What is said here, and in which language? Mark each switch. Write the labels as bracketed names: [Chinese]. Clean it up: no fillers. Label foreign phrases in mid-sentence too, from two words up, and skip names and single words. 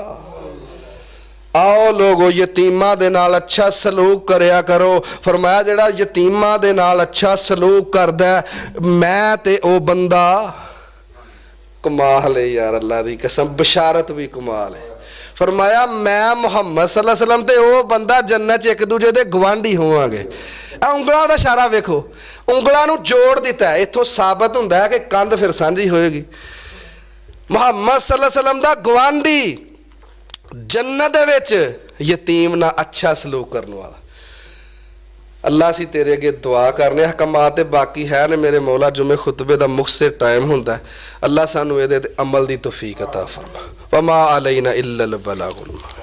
[Punjabi] ਆਓ ਲੋਗੋ ਯਤੀਮਾਂ ਦੇ ਨਾਲ ਅੱਛਾ ਸਲੂਕ ਕਰਿਆ ਕਰੋ। ਫ਼ਰਮਾਇਆ ਜਿਹੜਾ ਯਤੀਮਾਂ ਦੇ ਨਾਲ ਅੱਛਾ ਸਲੂਕ ਕਰਦਾ ਹੈ, ਮੈਂ ਤੇ ਓ ਬੰਦਾ, ਕਮਾਲ ਹੈ ਯਾਰ, ਅੱਲਾਹ ਦੀ ਕਸਮ, ਬਸ਼ਾਰਤ ਭੀ ਕਮਾਲ ਹੈ। ਫ਼ਰਮਾਇਆ ਮੈਂ ਮੁਹੰਮਦ [Arabic] صلى الله عليه وسلم [Punjabi] ਤੇ ਓ ਬੰਦਾ ਜੰਨਤ ਚ ਇਕ ਦੂਜੇ ਦੇ ਗੁਆਂਢੀ ਹੋਵਾਂਗੇ। ਉਂਗਲਾਂ ਦਾ ਇਸ਼ਾਰਾ ਵੇਖੋ, ਉਂਗਲਾਂ ਨੂੰ ਜੋੜ ਦਿੱਤਾ ਹੈ, ਇੱਥੋਂ ਸਾਬਤ ਹੁੰਦਾ ਹੈ ਕਿ ਕੰਧ ਫਿਰ ਸਾਂਝੀ ਹੋਏਗੀ। मुहम्मद [Arabic] صلى الله عليه وسلم [Punjabi] ਦਾ ਗੁਆਂਢੀ ਜੰਨਤ ਦੇ ਵਿਚ ਯਤੀਮ ਨਾ ਅੱਛਾ ਸਲੂਕ ਕਰਨੇ ਵਾਲਾ। ਅੱਲਾਹ ਸੀ ਤੇਰੇ ਅੱਗੇ ਦੁਆ ਕਰਨੇ, ਹਕਮਾਤ ਬਾਕੀ ਹੈ ਨੇ ਮੇਰੇ ਮੌਲਾ, ਜੁਮੇ ਖੁਤਬੇ ਦਾ ਮੁਖ਼ਤਸਰ ਟਾਈਮ ਹੁੰਦਾ ਹੈ। ਅੱਲਾਹ ਸਾਨੂ ਇਹਦੇ ਤੇ ਅਮਲ ਦੀ ਤੌਫ਼ੀਕ ਅਤਾ ਫ਼ਰਮਾ। [Arabic] وما علينا إلا البلاغ.